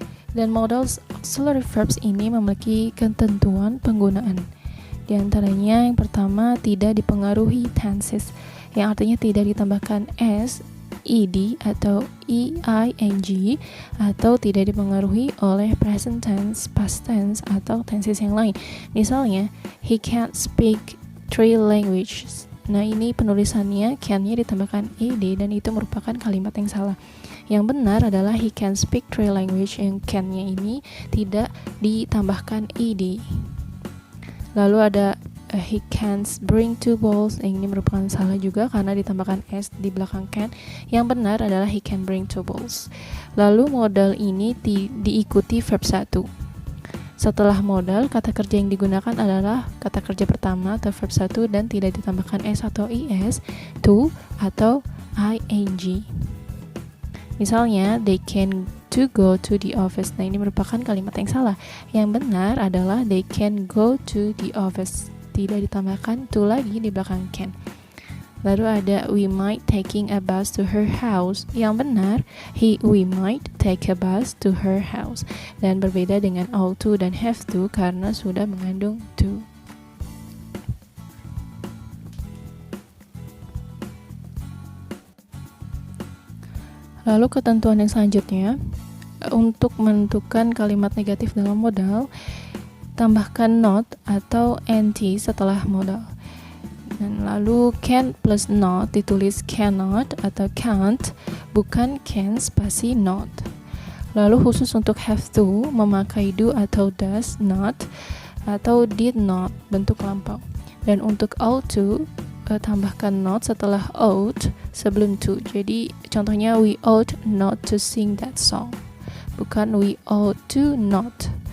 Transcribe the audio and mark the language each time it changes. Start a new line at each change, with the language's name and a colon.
Indonesian: Dan model auxiliary verbs ini memiliki ketentuan penggunaan. Di antaranya yang pertama, tidak dipengaruhi tenses, yang artinya tidak ditambahkan s, ed atau eing, atau tidak dipengaruhi oleh present tense, past tense, atau tenses yang lain. Misalnya,
English: he can't speak 3 languages.
Indonesian: Nah, ini penulisannya can-nya ditambahkan ed dan itu merupakan kalimat yang salah. Yang benar adalah
English: he can speak 3 languages,
Indonesian: yang can-nya ini tidak ditambahkan ed. Lalu ada
English: he can't bring 2 balls,
Indonesian: yang ini merupakan salah juga karena ditambahkan s di belakang can. Yang benar adalah
English: he can bring 2 balls.
Indonesian: Lalu modal ini diikuti verb 1. Setelah modal, kata kerja yang digunakan adalah kata kerja pertama atau verb 1 dan tidak ditambahkan s atau is, to, atau ing. Misalnya,
English: they can to go to the office.
Indonesian: Nah, ini merupakan kalimat yang salah. Yang benar adalah
English: they can go to the office.
Indonesian: Tidak ditambahkan to lagi di belakang can. Lalu ada
English: we might taking a bus to her house.
Indonesian: Yang benar,
English: we might take a bus to her house.
Indonesian: Dan berbeda dengan ought to dan have to karena sudah mengandung to. Lalu ketentuan yang selanjutnya, untuk menentukan kalimat negatif dalam modal, tambahkan not atau nt setelah modal. Dan lalu can plus not ditulis cannot atau can't, bukan can spasi not. Lalu khusus untuk have to, memakai do atau does not, atau did not, bentuk lampau. Dan untuk ought to, tambahkan not setelah ought sebelum to. Jadi contohnya
English: we ought not to sing that song,
Indonesian: bukan
English: we ought to not.